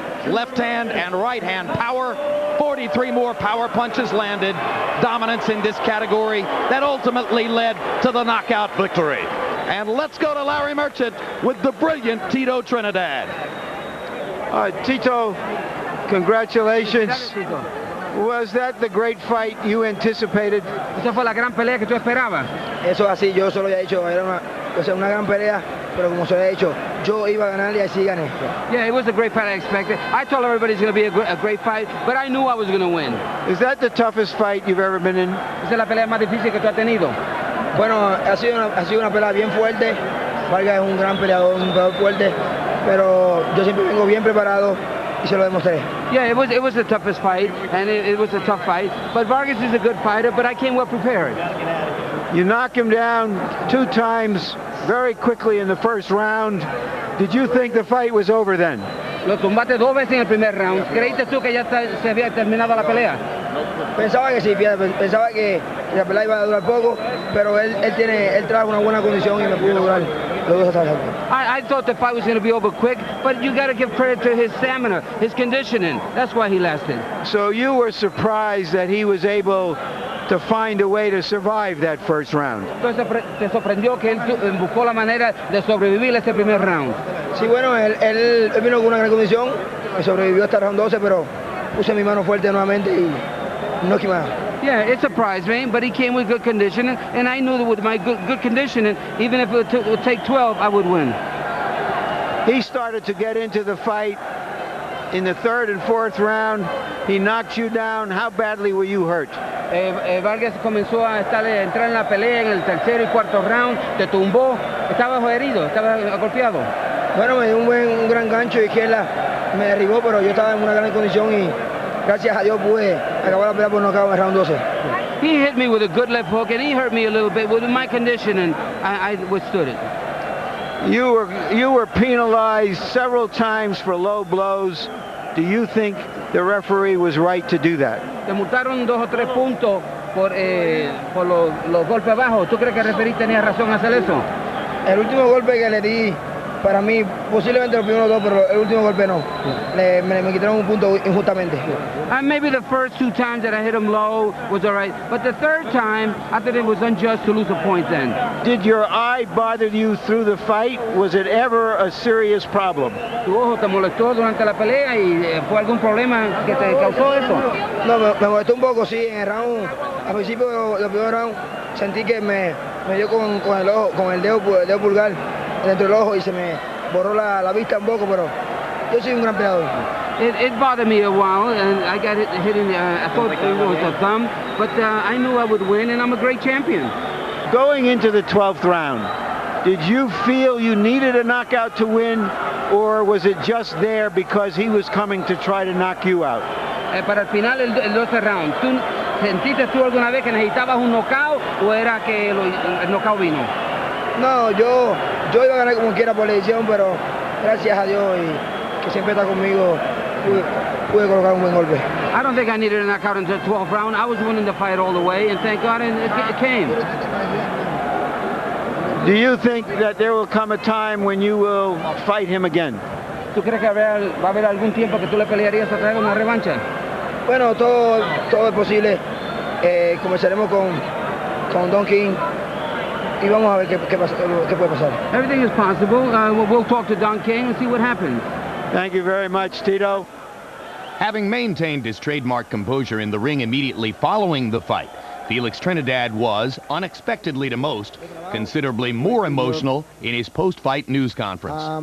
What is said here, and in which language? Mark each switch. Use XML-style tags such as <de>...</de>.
<en>Left hand and right hand power, 43 more power punches landed, dominance in this category that ultimately led to the knockout victory. And let's go to Larry Merchant with the brilliant Tito Trinidad. Tito, congratulations. Was that the great fight you anticipated?</en> <es>¿Esa fue la gran pelea que tú esperabas? Eso así, yo solo había dicho, era una gran pelea, pero como se había dicho, yo iba a ganar y así gané.</es> <en>Yeah, it was a great fight I expected. I told everybody it's going to be a great fight, but I knew I was going to win. Is that the toughest fight you've ever been in?</en> <es>¿Esa es la pelea más difícil que tú has tenido? Bueno, ha sido una pelea bien fuerte. Vargas es un gran peleador, un peleador fuerte, pero yo siempre vengo bien preparado y se lo demostré.</es> <en>Yeah, it was the toughest fight, and it was a tough fight. But Vargas is a good fighter, but I came well prepared. You knock him down 2 times very quickly in the first round. Did you think the fight was over then?</en> <es>Lo tumbaste 2 veces en el primer round. ¿Creíste tú que ya se había terminado la pelea? Pensaba que sí, pensaba que la pelea iba a durar poco, pero él trajo una buena condición y me pudo durar los 2 hasta el final.</es> <en>I thought the fight was going to be over quick, but you got to give credit to his stamina, his conditioning. That's why he lasted. So you were surprised that he was able to find a way to survive that first round.</en> <es>Entonces te sorprendió que él buscó la manera de sobrevivir este primer round. Sí, bueno, él vino con una gran condición y sobrevivió hasta el round 12, pero puse mi mano fuerte nuevamente y no quemé.</es> <en>Yeah, it surprised me, but he came with good conditioning, and I knew that with my good conditioning, even if it would take 12, I would win. He started to get into the fight in the 3rd and 4th round. He knocked you down. How badly were you hurt?</en> <es>Vargas comenzó a entrar en la pelea en el 3er y 4º round, te tumbó, estabas herido, estabas golpeado. Bueno, me dio un gran gancho de izquierda, me derribó, pero yo estaba en una gran condición y gracias a Dios pude acabar la pelea por nocaut en el round 12.</es> <en>He hit me with a good left hook, and he hurt me a little bit with my condition, and I withstood it. You were penalized several times for low blows. Do you think the referee was right to do that?</en> <es>Te multaron 2 o 3 puntos por los golpes bajos. ¿Tú crees que el referee tenía razón a hacer eso? El último golpe que le di, para mí, posiblemente los primeros 2, pero el último golpe no. Me quitaron un punto injustamente.</es> <en>And maybe the first 2 times that I hit him low was all right, but the 3rd time, I thought it was unjust to lose a point then. Did your eye bother you through the fight? Was it ever a serious problem?</en> <es>¿Tu ojo te molestó durante la pelea y fue algún problema que te causó eso? No, me molestó un poco, sí, en el round. Al principio del primer round sentí que me dio con el ojo, con el dedo pulgar dentro del ojo y se me borró la vista un poco, pero yo soy un gran peleador.</es> <en>It bothered me a while, and I got hit in I thought it was a thumb, but I knew I would win, and I'm a great champion. Going into the 12th round, did you feel you needed a knockout to win, or was it just there because he was coming to try to knock you out?</en> <es>para el final el 12 round. ¿Sentiste tú alguna vez que necesitabas un knockout o era que el knockout vino? No, yo iba a ganar como quiera por la edición, pero gracias a Dios y que siempre está conmigo, pude colocar un buen golpe.</es> <en>I don't think I needed a knockout in the 12th round. I was winning the fight all the way, and thank God it came. Do you think that there will come a time when you will fight him again?</en> <es>¿Tú crees que va a haber algún tiempo que tú le pelearías a traer una revancha? Bueno, todo es posible. Comenzaremos con Don King y vamos a ver qué puede pasar.</es> <en>Everything is possible. We'll talk to Don King and see what happens. Thank you very much, Tito. Having maintained his trademark composure in the ring immediately following the fight, Felix Trinidad was, unexpectedly to most, considerably more emotional in his post-fight news conference.</en>